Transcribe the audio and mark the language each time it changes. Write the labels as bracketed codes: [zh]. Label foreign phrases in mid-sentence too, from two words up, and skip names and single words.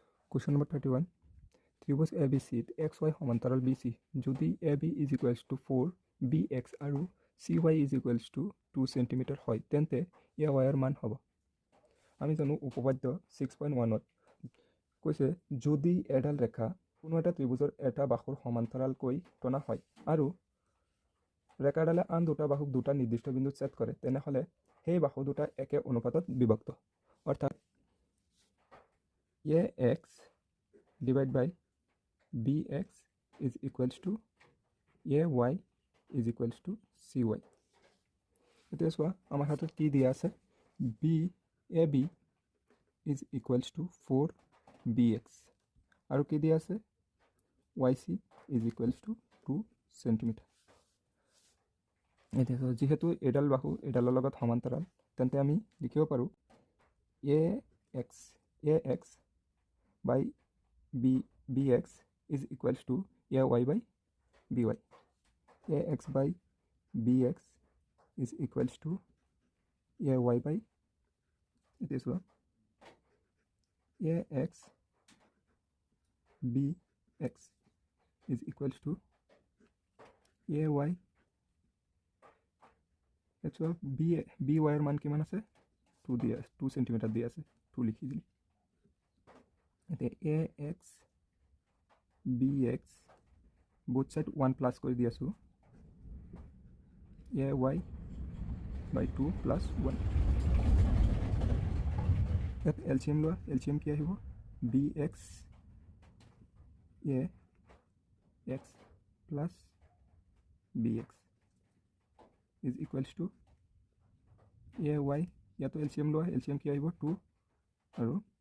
[en] Question number 31. [as] ত্রিভুজ ABCত XY সমান্তৰাল BC যদি [en] AB is equals to 4 BX [as] আৰু [en] CY is equals to 2 cm [as] হয় তেন্তে AYৰ মান হ'ব। আমি জানো উপপাদ্য 6.1ত কৈছে যদি এডাল ৰেখা কোনো এটা ত্ৰিভুজৰ এটা বাহুৰ সমান্তৰালকৈ টনা হয় আৰু ৰেখাডালে আন দুটা বাহুক দুটা নিৰ্দিষ্ট বিন্দুত ছেদ কৰে তেনেহ'লে সেই বাহু দুটা একে অনুপাতত বিভক্ত অৰ্থাৎ [en] AX divided by BX is equals to AY is equals to CY. [as] এতিয়া চোৱা আমাৰ হাতত কি দিয়া আছে [en] AB is equals to 4BX [as] আৰু কি দিয়া আছে [en] YC is equals to 2 cm. [as] এতিয়া চোৱা যেহেতু এডাল বাহু এডালৰ লগত সমান্তৰাল তেন্তে আমি লিখিব পাৰোঁ [en] AX by BX is equals to AY by BY. AX by BX is equals to AY by this one. AX BX is equals to AY. That's why BY [as] মান কিমান আছে 2 cm দিয়া আছে 2 লিখি দিলি এতিয়া [en] AX BX both side 1 plus [as] কৰি দি আছো [en] AY by 2 plus 1 [as] ইয়াত LCM লোৱা LCM কি আহিব [en] BX AX plus BX is equals to AY [as] ইয়াতো LCM লোৱা LCM কি আহিব 2 আৰু